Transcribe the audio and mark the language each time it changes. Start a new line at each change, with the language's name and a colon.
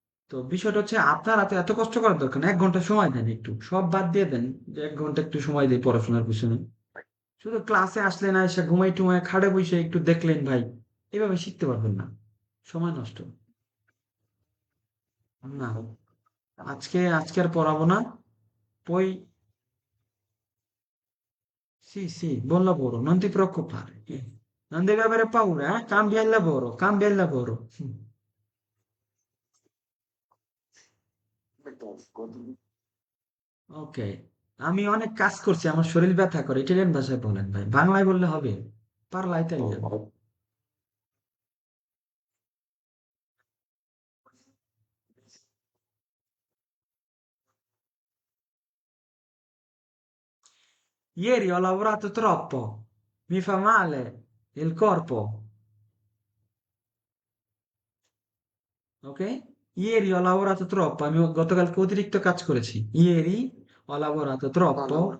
Bangla: তো বিষয়টা হচ্ছে, আপনারা তো এত কষ্ট করার দরকার না, 1 ঘন্টা সময় দেন, একটু সব বাদ দিয়ে দেন, যে 1 ঘন্টা একটু সময় দেয় পড়াশোনার পিছনে। শুধু ক্লাসে আসলে না, এসে ঘুমাই টুমাই খাড়ে বসে একটু দেখলেন ভাই, এভাবে শিখতে পারবেন না, সময় নষ্ট। না, আজকে আর পড়াবো না।
Italian: Poi sì, buon lavoro, non ti preoccupare. Non devi avere paura, eh? Cambia il lavoro, cambia il lavoro.
Bangla: ওকে, আমি অনেক কাজ করছি, আমার শরীর ব্যথা করে। ইটালিয়ান ভাষায় বলেন ভাই, বাংলায় বললে হবে?
Italian: পারলা ইতালিয়ান? Ieri ho lavorato troppo, mi fa male il corpo, ok? Ieri ho lavorato troppo,
Bangla: আমি গতকালকে অতিরিক্ত কাজ করেছি।
Italian: Ieri ho lavorato troppo,